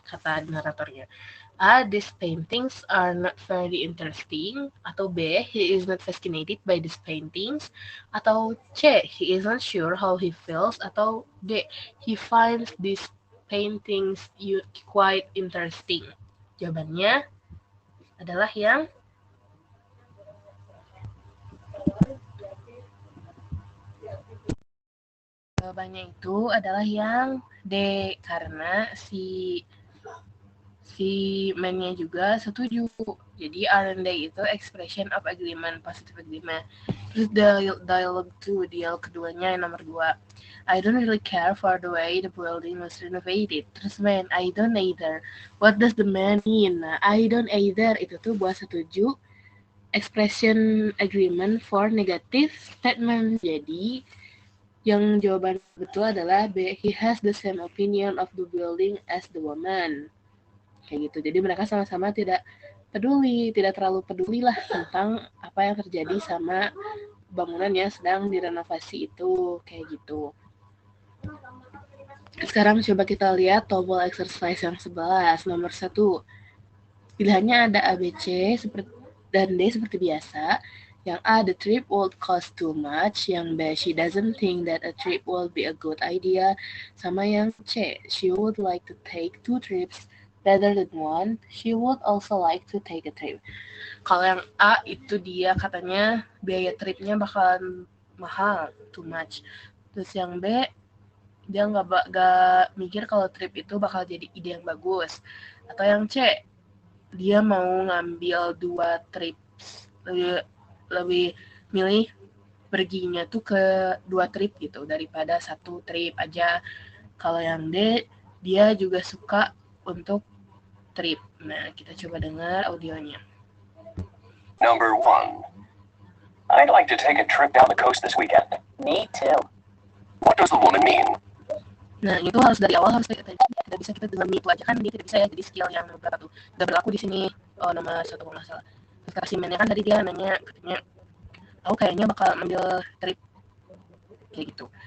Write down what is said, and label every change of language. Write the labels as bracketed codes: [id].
[id] Kata naratornya. [en] A. These paintings are not very interesting. Atau B. He is not fascinated by these paintings. Atau C. He is not sure how he feels. Atau D. He finds these paintings quite interesting. [id] Jawabannya adalah yang jawabannya itu adalah yang D, karena si man-nya juga setuju. Jadi R&D itu [en] expression of agreement, positive agreement. [id] Terus dialogue 2, dialog keduanya yang nomor 2. [en] I don't really care for the way the building was renovated. Terus man, I don't either. What does the man mean? Nah, I don't either [id] itu tuh buat setuju [en] expression agreement for negative statement. [id] Jadi yang jawaban betul adalah B. [en] He has the same opinion of the building as the woman. [id] Kayak gitu. Jadi mereka sama-sama tidak terlalu peduli lah tentang apa yang terjadi sama bangunan yang sedang direnovasi itu. Kayak gitu. Sekarang coba kita lihat tombol exercise yang 11. Nomor 1. Pilihannya ada A, B, C dan D seperti biasa. Yang A, [en] the trip would cost too much. [id] Yang B, [en] she doesn't think that a trip will be a good idea. [id] Sama yang C, [en] she would like to take 2 trips rather than one. She would also like to take a trip. [id] Kalau yang A itu dia katanya biaya tripnya bakalan mahal, [en] too much. [id] Terus yang B, dia nggak mikir kalau trip itu bakal jadi ide yang bagus. Atau yang C, dia mau ngambil 2 trip, lebih milih perginya tuh ke 2 trip gitu daripada 1 trip aja. Kalau yang D, dia juga suka untuk trip. Nah, kita coba dengar audionya. [en] Number 1. I'd like to take a trip down the coast this weekend. Me too. What does the woman mean? [id] Nah, itu harus dari awal harus kayak tidak bisa kita dengan itu aja kan, dia tidak bisa ya, jadi skill yang berapa tuh udah berlaku di sini. Nomor 1 kalau nggak salah. Terus kasih mainnya kan tadi dia nanya, katanya aku kayaknya bakal ambil trip kayak gitu.